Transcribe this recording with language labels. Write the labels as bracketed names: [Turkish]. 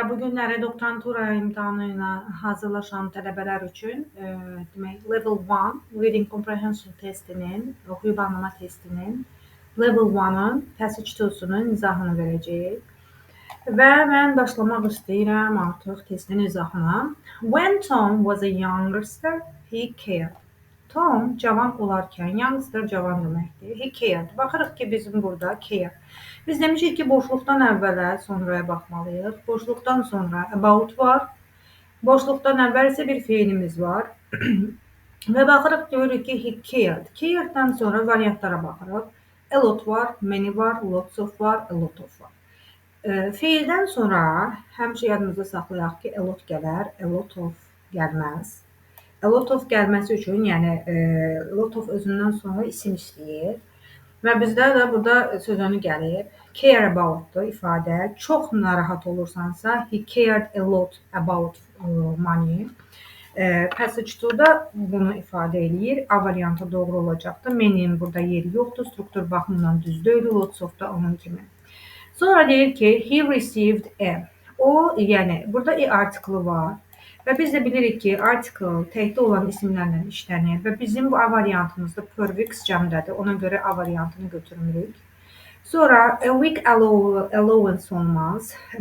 [Azerbaijani] Bu günləri doktorantura imtahanı ilə hazırlaşan tələbələr üçün demək Level 1 Reading Comprehension testinin, oxuyub anlama testinin Level 1-ın Passage 2-sunun izahını verəcəyik. Və mən başlamaq istəyirəm artıq testin izahına. [English] When Tom was a youngster, he cared. [Azerbaijani] Tom cavan olarkən, youngster cavan deməkdir. [English] He cared. [Azerbaijani] Baxırıq ki, bizim burada care. Biz demişik ki, boşluqdan əvvələ sonraya baxmalıyıq. Boşluqdan sonra about var. Boşluqdan əvvəl isə bir feilimiz var. Və baxırıq, görürük ki, he cared. Cared'dən sonra variantlara baxırıq. A lot var, many var, lots of var, a lot of var. Feildən sonra həmişə yadımızda saxlayaq ki, a lot gələr, a lot of gəlməz. A lot of gəlməsi üçün, yəni a lot of özündən sonra isim istəyir. Və bizdə də burada sözünü gəlib. Care about-dur ifadə. Çox narahat olursansa, [English] he cared a lot about money. [Azerbaijani] Passage 2-da bunu ifadə eləyir. A variantı doğru olacaqdır. Many-nin burada yeri yoxdur. Struktur baxımından düz deyil. Lots of da onun kimi. Sonra deyir ki, [English] he received a. [Azerbaijani] O, yəni burada artiklı var. Və biz də bilirik ki, article təkdə olan isimlərlə işlənir və bizim bu A variantımızda prefix cəmdədir. Ona görə A variantını götürmürük. Sonra [English] a week allowance [Azerbaijani] olmaz.